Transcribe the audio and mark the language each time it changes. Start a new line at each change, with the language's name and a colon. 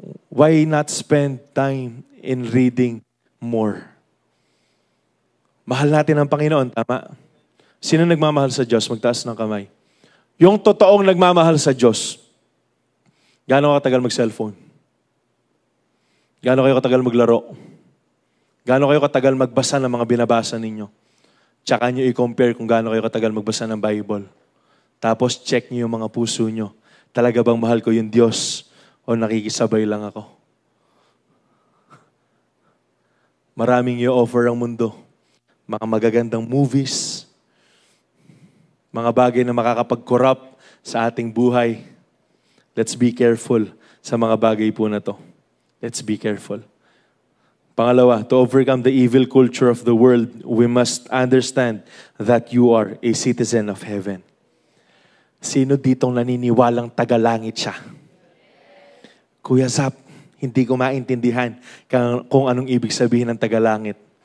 English: Why not spend time in reading more?
Filipino: Mahal natin ang Panginoon, tama? Sino nagmamahal sa Diyos? Magtaas ng kamay. Yung totoong nagmamahal sa Diyos, gaano katagal mag-cellphone? Gaano kayo katagal maglaro? Gaano kayo katagal magbasa ng mga binabasa ninyo? Tsaka nyo i-compare kung gaano kayo katagal magbasa ng Bible. Tapos check nyo yung mga puso nyo. Talaga bang mahal ko yung Diyos o nakikisabay lang ako? Maraming i-offer ang mundo. Mga magagandang movies. Mga bagay na makakapag-corrupt sa ating buhay.
English: Let's be careful
Filipino: sa mga bagay po na to.
English: Let's be careful.
Filipino: Pangalawa,
English: to overcome the evil culture of the world, we must understand that you are a citizen of heaven.
Filipino: Sino ditong naniniwalang tagalangit siya? Kuya Zap, hindi ko maintindihan kung anong ibig sabihin ng tagalangit.